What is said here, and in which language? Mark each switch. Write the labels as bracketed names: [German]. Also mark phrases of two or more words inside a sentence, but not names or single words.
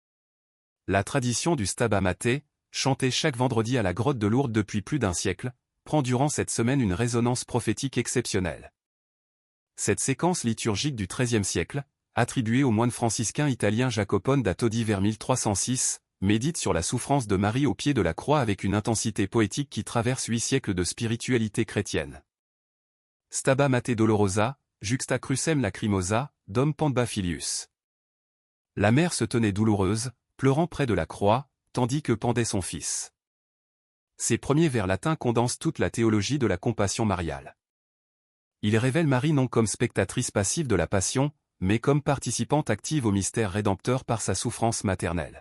[French] La tradition du Stabat Mater, chantée chaque vendredi à la grotte de Lourdes depuis plus d'1 siècle, prend durant cette semaine une résonance prophétique exceptionnelle. Cette séquence liturgique du XIIIe siècle, attribuée au moine franciscain italien Jacopone da Todi vers 1306, médite sur la souffrance de Marie au pied de la croix avec une intensité poétique qui traverse 8 siècles de spiritualité chrétienne. [Latin] Stabat Mater Dolorosa, juxta crucem lacrimosa, dom pamba filius. [French] La mère se tenait douloureuse, pleurant près de la croix, tandis que pendait son fils. Ces premiers vers latins condensent toute la théologie de la compassion mariale. Ils révèlent Marie non comme spectatrice passive de la passion, mais comme participante active au mystère rédempteur par sa souffrance maternelle.